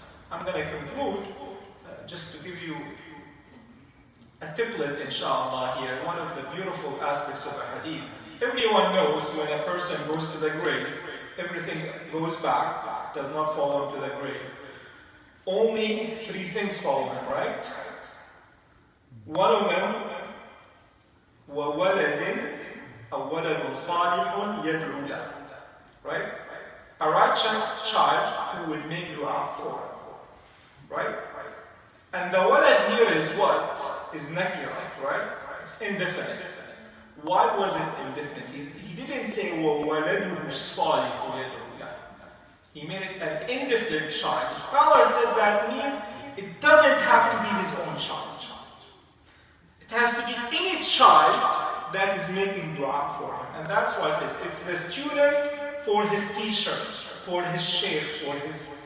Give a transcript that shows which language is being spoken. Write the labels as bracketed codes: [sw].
[en] I'm going to conclude just to give you a tiplet, inshallah, here. One of the beautiful aspects of a hadith. Everyone knows when a person goes to the grave, everything goes back, does not fall into the grave. Only 3 things follow him, right? One of them, [ar] وَوَلَدٍ أَوْ وَلَدٌ صَالِحٌ يَدْعُو لَهُ. [en] Right? A righteous child who would make dua for him. Right? And the walad here is what? Is nakira, right? It's indefinite. Why was it indefinite? He didn't say, [ar] وَوَلَدُهُ صَالِحٌ يَدْعُو لَهُ. [en] He made it an indefinite child. The scholar said that means it doesn't have to be his own child. It has to be any child that is making dua for him. And that's why I said it's the student for his teacher, for his sheikh, for his...